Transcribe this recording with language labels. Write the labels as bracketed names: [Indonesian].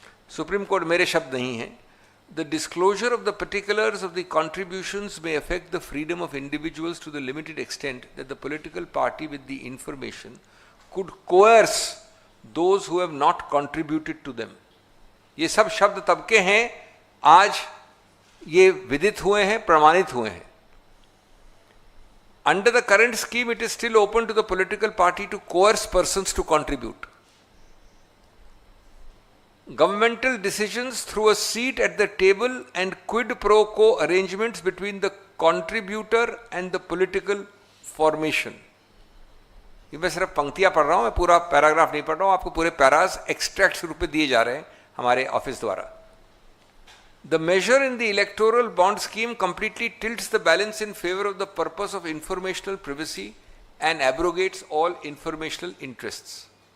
[Hindi] Supreme court मेरे शब्द नहीं हैं। [English] The disclosure of the particulars of the contributions may affect the freedom of individuals to the limited extent that the political party with the information could coerce those who have not contributed to them. [Hindi] ये सब शब्द तब के हैं, आज ये विदित हुए हैं, प्रमाणित हुए हैं। [English] Under the current scheme, it is still open to the political party to coerce persons to contribute. Governmental decisions through a seat at the table and quid pro quo arrangements between the contributor and the political formation. [Hindi] ये मैं सिर्फ पंक्तियां पढ़ रहा हूं, मैं पूरा paragraph नहीं पढ़ रहा हूं। आपको पूरे पैरास एक्सट्रैक्ट रूप में दिए जा रहे हैं हमारे ऑफिस द्वारा। [English] The measure in the electoral bond scheme completely tilts the balance in favor of the purpose of informational privacy and abrogates all informational interests.